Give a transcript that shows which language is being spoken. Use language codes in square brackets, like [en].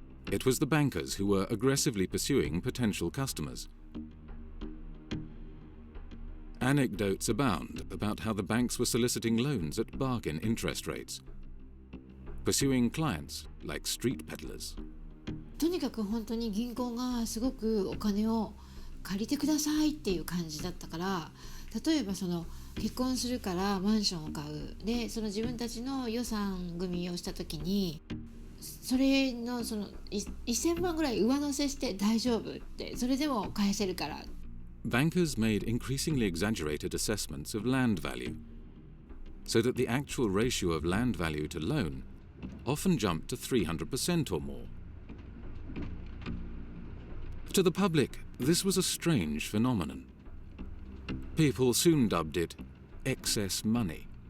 [en] It was the bankers who were aggressively pursuing potential customers. Anecdotes abound about how the banks were soliciting loans at bargain interest rates, pursuing clients like street peddlers. [ja] とにかく本当に銀行がすごくお金を借りてくださいっていう感じだったから、例えば結婚するからマンションを買うで、自分たちの予算組をした時にそれの1000万ぐらい上乗せして大丈夫って、それでも返せるから。 [en] Bankers made increasingly exaggerated assessments of land value, so that the actual ratio of land value to loan often jumped to 300% or more. To the public, this was a strange phenomenon. People soon dubbed it excess money,